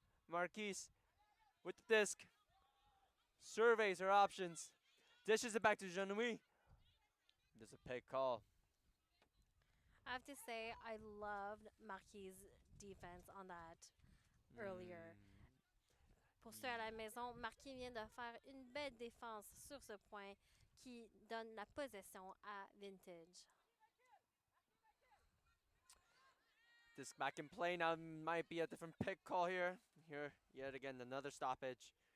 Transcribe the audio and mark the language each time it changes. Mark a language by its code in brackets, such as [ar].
[en] Marquise with the disc. Surveys her options. Dishes it back to Genouille. There's a pick call. I have to say, I loved Marquis' defense on that earlier. [fr] Pour ceux à la maison, Marquis vient de faire une belle défense sur ce point qui donne la possession à Vintage. [en] Disc back in play now. Might be a different pick call here. Here, yet again, another stoppage.